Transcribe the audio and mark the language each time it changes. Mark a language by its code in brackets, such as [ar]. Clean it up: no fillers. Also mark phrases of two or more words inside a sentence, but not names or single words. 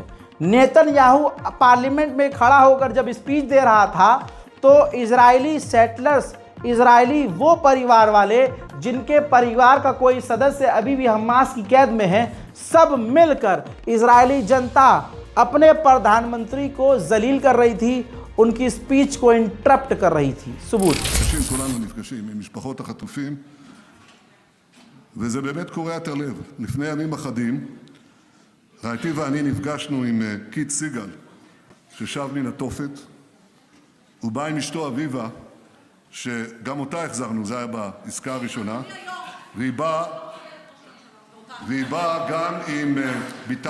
[hi] नेतन्याहू पार्लियामेंट में खड़ा होकर जब स्पीच दे रहा था, तो इजरायली सेटलर्स, इजरायली वो परिवार वाले जिनके परिवार का कोई सदस्य अभी भी हमास की कैद में है, सब मिलकर इजरायली जनता अपने प्रधानमंत्री को जलील कर रही थी, उनकी स्पीच को इंटरप्ट कर रही थी। सबूत [he] כולנו נפגשים עם משפחות החטופים, וזה באמת קורע הלב. לפני ימים אחדים, רעייתי ואני נפגשנו עם קית' סיגל, ששב מן התופת. הוא בא עם אשתו אביבה, שגם אותה החזרנו, זה היה בעסקה הראשונה, והיא באה והיא באה גם עם ביטן